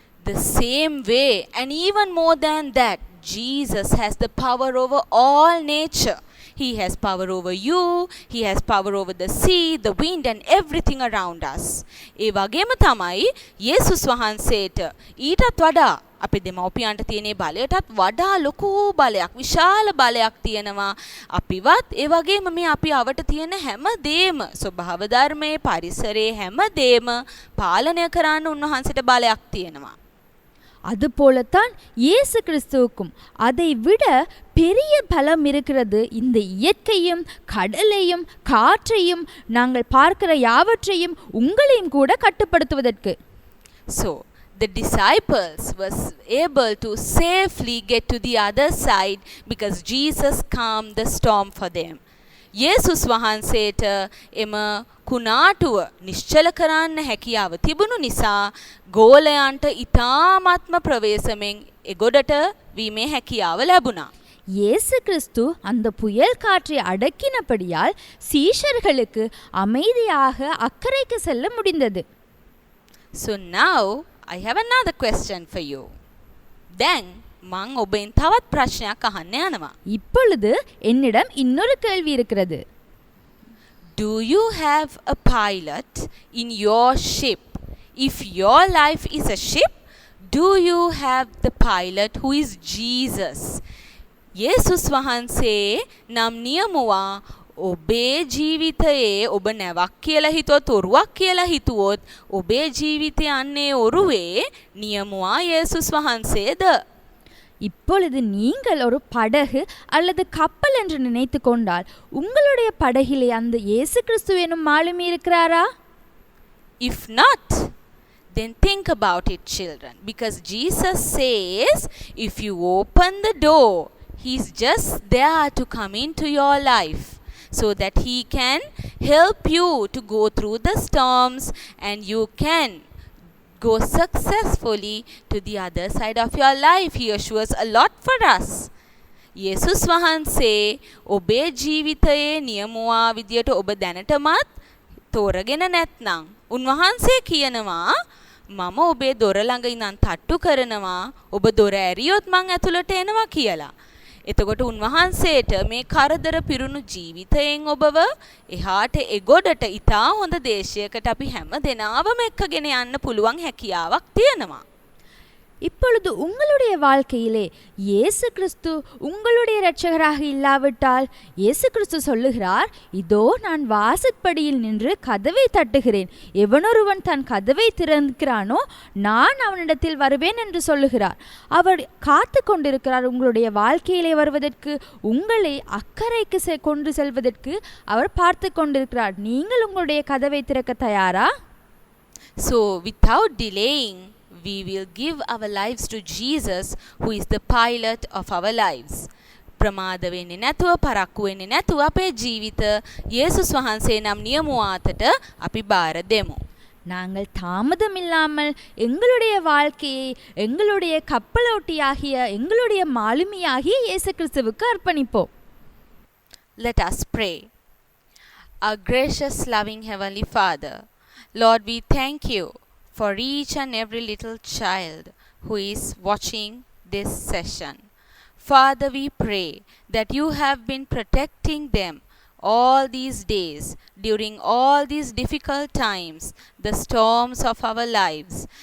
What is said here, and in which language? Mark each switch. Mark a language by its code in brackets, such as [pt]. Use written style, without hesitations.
[en] The same way and even more than that, Jesus has the power over all nature. He has power over you, he has power over the sea, the wind and everything around us. [si] ඒ වගේම තමයි යේසුස් වහන්සේට ඊටත් වඩා අපේ දෙමව්පියන්ට තියෙන බලයටත් වඩා ලොකු බලයක්, විශාල බලයක් තියෙනවා. අපිවත් ඒ වගේම මේ අපි අවට තියෙන හැම දේම, ස්වභාව ධර්මයේ, පරිසරයේ හැම දේම පාලනය කරන්න උන්වහන්සේට බලයක් තියෙනවා. [ta] அதுபோலத்தான் இயேசு கிறிஸ்துவுக்கும் அதை விட பெரிய பலம் இருக்கிறது. இந்த இயற்கையும் கடலையும் காற்றையும் நாங்கள் பார்க்கிற யாவற்றையும் உங்களையும் கூட கட்டுப்படுத்துவதற்கு. [en] So the disciples was able to safely get to the other side because Jesus calmed the storm for them. [si] යේසුස් වහන්සේට එම කුණාටුව නිශ්චල කරන්න හැකියාව තිබුණු නිසා ගෝලයන්ට ඊ타ත්ම ප්‍රවේශමෙන් එගොඩට වීමේ හැකියාව ලැබුණා. [ta] இயேசு கிறிஸ்து அந்த புயல் காற்றை அடக்கினபடியால் சீஷர்களுக்கு அமைதியாக அக்கறைக்கு செல்ல முடிந்தது. [en] So now I have another question for you. [si] Then මං ඔබෙන් තවත් ප්‍රශ්නයක් අහන්න යනවා. [ta] இப்பொழுது என்னிடம் இன்னொரு கேள்வி இருக்கிறது. [en] Do you have a pilot in your ship? If your life is a ship, do you have the pilot who is Jesus? [si] යේසුස් වහන්සේ නම් නියමුවා ඔබේ ජීවිතයේ ඔබ නැවක් කියලා හිතුවොත්, ඔරුවක් කියලා හිතුවොත් ඔබේ ජීවිතය යන්නේ ඔරුවේ නියමුවා යේසුස් වහන්සේද? [ta] இப்பொழுது நீங்கள் ஒரு படகு அல்லது கப்பல் என்று நினைத்து கொண்டால் உங்களுடைய படகிலே அந்த இயேசு கிறிஸ்து எனும் மாலுமி இருக்கிறாரா? [en] If not, then think about it, children, because Jesus says if you open the door, he's just there to come into your life so that he can help you to go through the storms and you can go successfully to the other side of your life. He assures a lot for us. [si] යේසුස් වහන්සේ ඔබේ ජීවිතයේ නියමුවා විදියට ඔබ දැනටමත් තෝරගෙන නැත්නම් උන්වහන්සේ කියනවා මම ඔබේ දොර ළඟ ඉඳන් තට්ටු කරනවා, ඔබ දොර ඇරියොත් මං ඇතුළට එනවා කියලා. එතකොට උන්වහන්සේට මේ කරදර පිරුණු ජීවිතයෙන් ඔබව එහාට එගොඩට ඉතා හොඳ දේශයකට අපි හැම දෙනාවම එක්කගෙන යන්න පුළුවන් හැකියාවක් තියෙනවා. [ta] இப்பொழுது உங்களுடைய வாழ்க்கையிலே இயேசு கிறிஸ்து உங்களுடைய இரட்சகராக இல்லாவிட்டால் இயேசு கிறிஸ்து சொல்லுகிறார், இதோ நான் வாசற்படியில் நின்று கதவை தட்டுகிறேன், எவனொருவன் தன் கதவை திறக்கிறானோ நான் அவனிடத்தில் வருவேன் என்று சொல்லுகிறார். அவர் காத்து கொண்டிருக்கிறார் உங்களுடைய வாழ்க்கையிலே வருவதற்கு, உங்களை அக்கறைக்கு கொண்டு செல்வதற்கு அவர் பார்த்து கொண்டிருக்கிறார். நீங்கள் உங்களுடைய கதவை திறக்க தயாரா? [en] So without delaying, we will give our lives to Jesus, who is the pilot of our lives. [si] ප්‍රමාද වෙන්නේ නැතුව, පරක්කු වෙන්නේ නැතුව අපේ ජීවිත යේසුස් වහන්සේ නම් නියමුවාතට අපි බාර දෙමු. [ta] நாங்கள் தாமதமில்லாமல் எங்களுடைய வாழ்க்கையை எங்களுடைய கப்பலோட்டியாகிய எங்களுடைய மாலுமியாகிய இயேசு கிறிஸ்துவுக்கு அர்ப்பணிப்போம். [en] Let us pray. Our gracious, loving Heavenly Father, Lord, we thank you for each and every little child who is watching this session. Father, we pray that you have been protecting them all these days during all these difficult times, the storms of our lives.